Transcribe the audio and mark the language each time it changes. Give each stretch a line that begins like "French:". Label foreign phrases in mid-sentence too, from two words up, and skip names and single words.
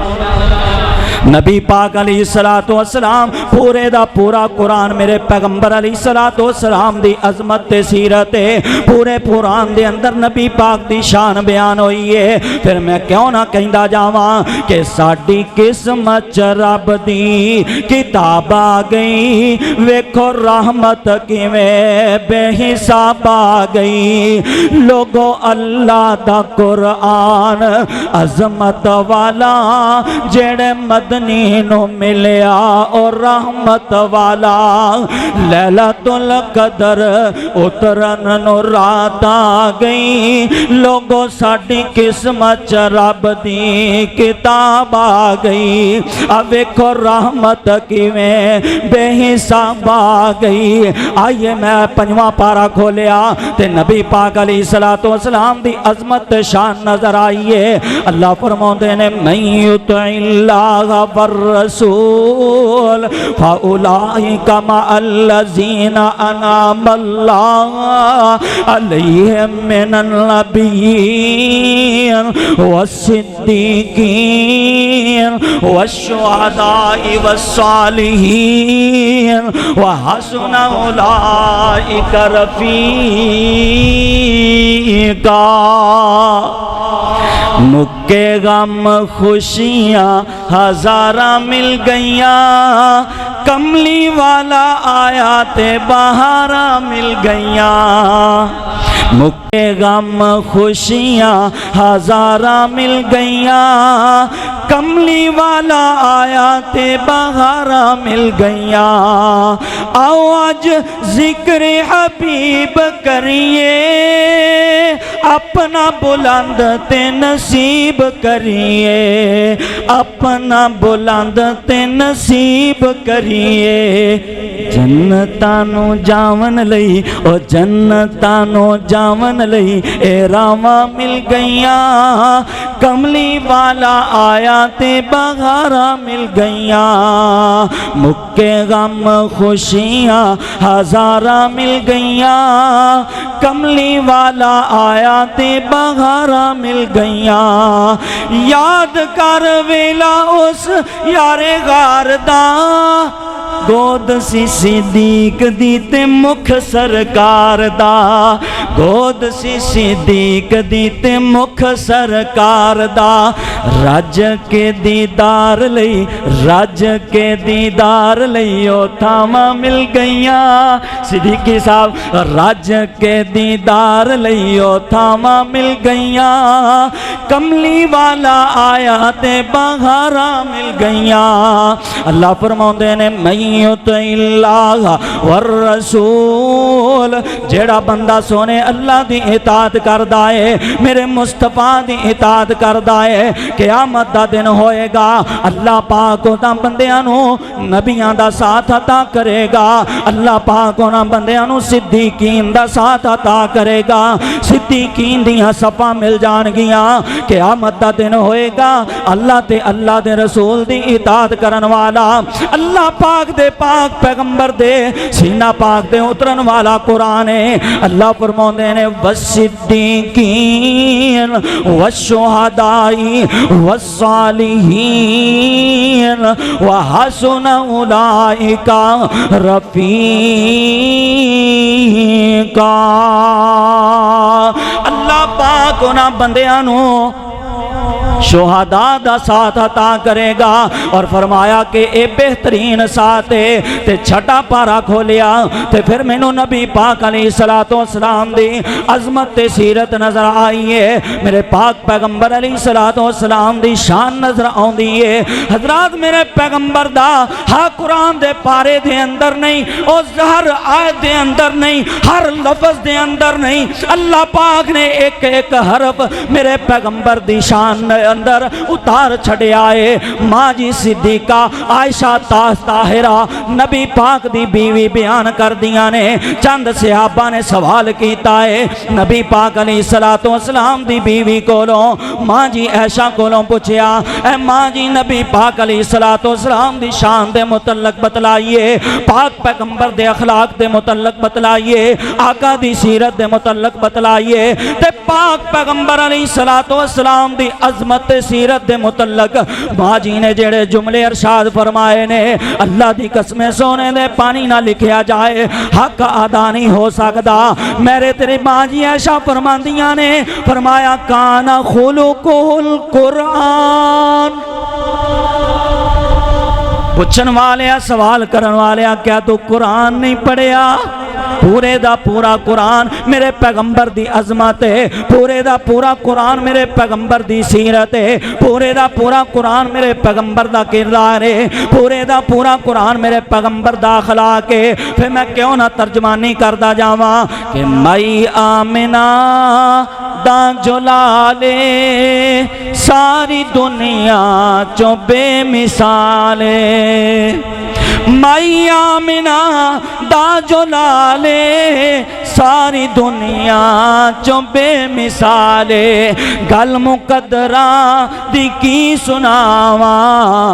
Punjabi: نبی پاک
Arabic: علیہ السلام
Punjabi: پورے دا پورا قرآن میرے پیغمبر
Arabic: علیہ السلام
Punjabi: دی عظمت تے سیرت ہے، پورے قرآن دے اندر نبی پاک دی شان بیان ہوئی ہے۔ پھر میں کیوں نہ کہندا جاواں کہ ساڈی قسمت چ رب دی کتاب آ گئی، ویکھو رحمت کیویں بے حساب آ گئی۔ لوگو اللہ دا قرآن عظمت والا جڑے مدنی نو ملیا اور رحمت والا، لیلۃ القدر اترن نو رات آ گئی۔ لوگو ساڈی قسمت چ رب دی کتاب آ گئی، اب ویکھو رحمت کیویں بے حساب آ گئی۔ آئیے میں 5واں پارا کھولیا تے نبی پاک
Arabic: علیہ السلام
Punjabi: دی عظمت شان نظر آئیے۔ اللہ فرماندے نے
Arabic: من یطع اللہ والرسول فأولئك مع الذين أنعم الله عليهم من النبيين والصديقين والشهداء والصالحين وحسن أولئك رفيقا
Punjabi: مکے غم خوشیاں ہزاراں مل گئیاں کملی والا آیا تے بہاراں مل گئیاں مکے غم خوشیاں ہزاراں مل گئیاں کملی والا آیا تے بہاراں مل گئیاں آؤ آج ذکر حبیب کریے اپنا بلند تے نصیب کریے اپنا بلند تے نصیب کریے جنتانو جاون لئی او جنتانو جاون لئی اے راواں مل گئیاں کملی والا آیا تے بہاراں مل گئیاں مکے غم خوشیاں ہزاراں مل گئیاں کملی والا آیا تے بہاراں مل گئیاں یاد کر ویلا اس یار غار دا گود سی صدیق دی تے مکھ سرکار دا گود سی صدیق دی تے مکھ سرکار دا رج کے دیدار لئی رج کے دیدار لئی او تھاواں مل گئیاں صدیقی صاحب رج کے دیدار لئی او تھاواں مل گئیاں کملی والا آیا تے بہاراں مل گئیاں اللہ فرماؤندے نے
Arabic: یطع اللہ والرسول
Punjabi: جیڑا بندہ سونے اللہ دی اطاعت کردا ہے میرے مصطفیٰ دی اطاعت کردا ہے قیامت دا دن ہوئے گا اللہ پاک انہاں بندیاں نو نبیاں دا ساتھ عطا کرے گا اللہ پاک انہاں بندیاں نو صدیقین دا ساتھ عطا کرے گا صدیقین دیاں صفاں مل جان گیاں قیامت دا دن ہوئے گا اللہ تے اللہ دے رسول دی اطاعت کرن والا اللہ پاک دے پاک پیغمبر دے سینہ پاک دے اترن والا قرآن ہے اللہ فرماندے نے
Arabic: والصدیقین والشہدائی والصالحین وحسن اولئک رفیقا
Punjabi: اللہ پاک انہاں بندیاں نو شہداء دا ساتھ عطا کرے گا اور فرمایا کہ اے بہترین ساتھ ہے تے چھٹا پارا کھولیا تے پھر مینوں نبی پاک
Arabic: علیہ السلام
Punjabi: دی عظمت تے سیرت نظر آئی ہے میرے پاک پیغمبر
Arabic: علیہ السلام
Punjabi: دی شان نظر آوندی ہے حضرات میرے پیغمبر دا ہاں قرآن دے پارے دے اندر نہیں او ہر آیت دے اندر نہیں ہر لفظ دے اندر نہیں اللہ پاک نے ایک ایک حرف میرے پیغمبر دی شان اندر اتار چھڑے آئے ماں جی صدیقہ عائشہ طاہرہ نبی پاک دی بیوی بیان کر دیا نے چند صحابہ نے سوال کیتا ہے نبی پاک
Arabic: علیہ السلام
Punjabi: دی بیوی کولوں ماں جی عائشہ کولوں پوچھیا اے ماں جی نبی پاک
Arabic: علیہ السلام
Punjabi: دی شان دے متعلق بتلائیے پاک پیغمبر دے اخلاق دے متعلق بتلائیے آقا دی سیرت دے متعلق بتلائیے تے پاک پیغمبر
Arabic: علیہ السلام
Punjabi: دی عظمت سیرت دے متعلق ماں جی نے جڑے جملے ارشاد فرمائے نے اللہ دی قسمیں سونے دے پانی نہ لکھیا جائے حق ادا نہیں ہو سکدا میرے تیری ماں جی عائشہ فرماندیاں نے فرمایا
Arabic: کانا خلقہ القرآن
Punjabi: پوچھن والے سوال کرن والے کیا تو قرآن نہیں پڑھیا پورے دا پورا قرآن میرے پیغمبر دی عظمت ہے پورے دا پورا قرآن میرے پیغمبر دی سیرت ہے پورے دا پورا قرآن میرے پیغمبر دا کردار ہے پورے دا پورا قرآن میرے پیغمبر دا اخلاق ہے پھر میں کیوں نہ ترجمانی کردہ جاواں کہ مائی آمنہ دا جلالے ساری دنیا چو بے مثالے مائی آمنہ دا جلالے ساری دنیا چوں بے مثالے گل مقدراں دی کی سناواں